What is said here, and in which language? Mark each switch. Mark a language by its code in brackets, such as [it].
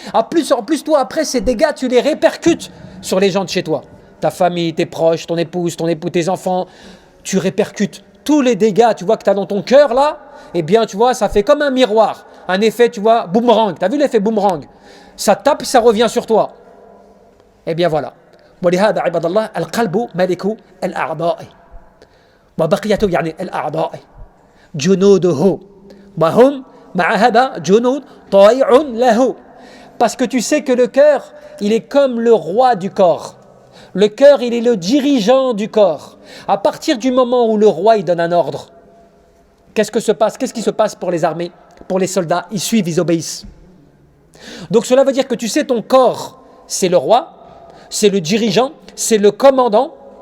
[fr] En plus, toi, après, ces dégâts, tu les répercutes sur les gens de chez toi. Ta famille, tes proches, ton épouse, ton époux, tes enfants. Tu répercutes tous les dégâts, tu vois, que tu as dans ton cœur, là. Eh bien, tu vois, ça fait comme un miroir. Un effet, tu vois, boomerang. Tu as vu l'effet boomerang? Ça tape, ça revient sur toi. Eh bien, voilà. [ar] ولهذا عباد الله القلب ملك الأعضاء وبقية يعني الأعضاء جنوده وهم مع هذا جنود طائع له. [fr] Parce que tu sais que le cœur, il est comme le roi du corps. Le cœur, il est le dirigeant du corps. À partir du moment où le roi, il donne un ordre, qu'est-ce qui se passe pour les armées, pour les soldats? Ils suivent, ils obéissent. Donc cela veut dire que tu sais, ton corps, c'est le roi, c'est le dirigeant, c'est le commandant.